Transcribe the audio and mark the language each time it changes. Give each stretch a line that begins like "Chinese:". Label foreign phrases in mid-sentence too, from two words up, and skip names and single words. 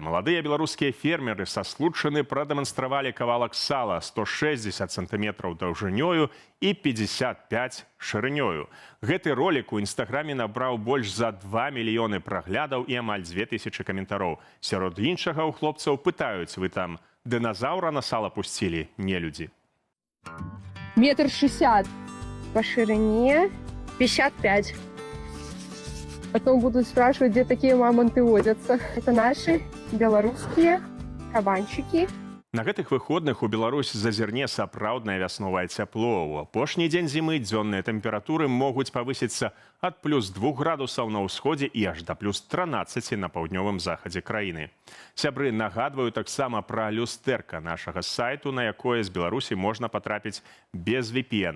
Belarusian: Маладыя беларускія фермеры са Случчыны прадэманстравалі кавалак сала 160 сантыметраў даўжынёю і 55 шырынёю. Гэты ролік у інстаграме набраў больш за 2 мільёны праглядаў і амаль 2000 каментароў. Сярод іншага ў хлопцаў пытаюць: вы там дыназаўра на сала пусцілі, нелюдзі?
Russian: 1,60 м по ширине, 55. Потом будут спрашивать, где такие мамонты водятся. Это наши белорусские кабанчики.
Belarusian: На гэтых выходных у Беларусь зазірне сапраўднае вясновае цяпло. У апошні дзень зімы дзённыя тэмпературы могуць павысіцца ад +2 градусаў на ўсходзе і аж да +13 на паўднёвым захадзе краіны. Сябры нагадваю таксама пра люстэрка нашага сайту, на якое з Беларусі можна патрапіць без VPN.